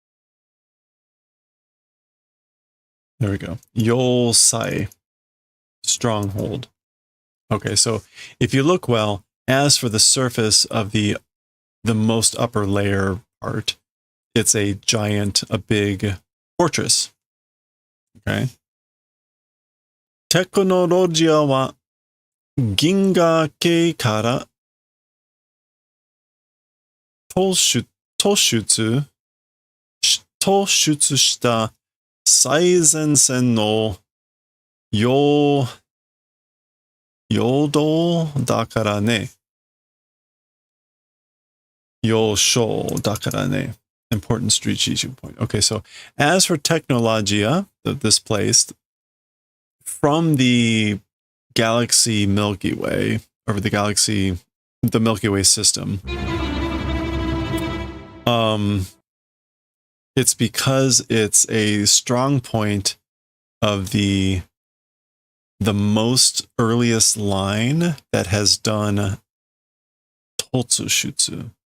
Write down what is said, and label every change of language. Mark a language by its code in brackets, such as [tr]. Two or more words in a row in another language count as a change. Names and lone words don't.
[en] There we go. [ja] Yosai. Stronghold. [en] Okay, so if you look well, as for the surface of the most upper layer part, it's a big fortress. [ja] Okay. テクノロジアは銀河系から突出した最前線の要衝だからね. 要衝だからね. [en] Important strategic point. Okay, so as for Technologia, this place, from the galaxy Milky Way, or the Milky Way system, it's because it's a strong point of the most earliest line that has done Totsushutsu.